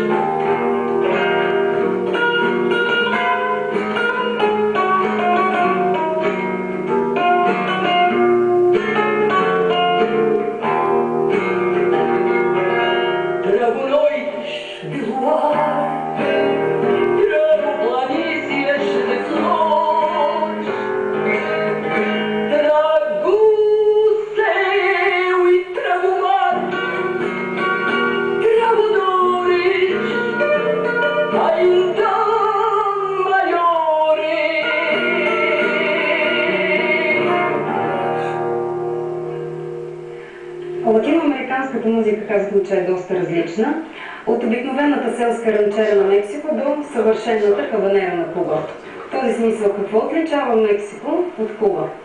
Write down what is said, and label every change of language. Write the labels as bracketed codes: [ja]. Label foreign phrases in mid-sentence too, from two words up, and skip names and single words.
[pt] Trago noites de luar, trago planícies de flores, trago céu e trago mar, trago dores ainda maiores. [bg] Латиноамериканската музика, казахме, че е доста различна. От обикновената селска ранчера на Мексико до съвършената хаванера на Куба. В този смисъл, какво отличава Мексико от Куба?